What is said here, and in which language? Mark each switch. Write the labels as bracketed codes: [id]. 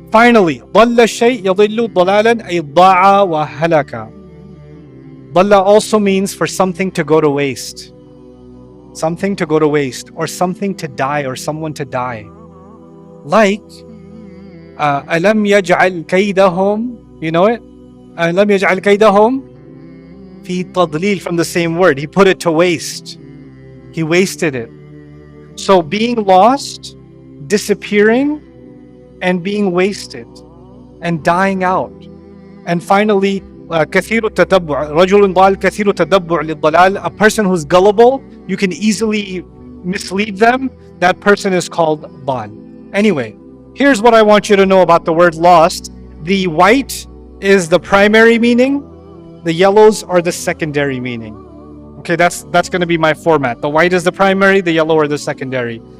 [en] Finally, [ar] ضل الشيء يضل ضلالا أي ضاع وهلك. [en] Dhalla also means for something to go to waste. Something to go to waste, or something to die, or someone to die. Like, [ar] ألم يجعل كيدهم, [en] you know it? [ar] ألم يجعل كيدهم في تضليل, [en] from the same word. He put it to waste. He wasted it. So being lost, disappearing, and being wasted, and dying out. And finally, [ar] كثير التتبع. رجل ضال كثير التتبع للضلال. [en] A person who's gullible, you can easily mislead them. That person is called ضال. Anyway, here's what I want you to know about the word lost. The white is the primary meaning. The yellows are the secondary meaning. Okay, that's going to be my format. The white is the primary, the yellow are the secondary.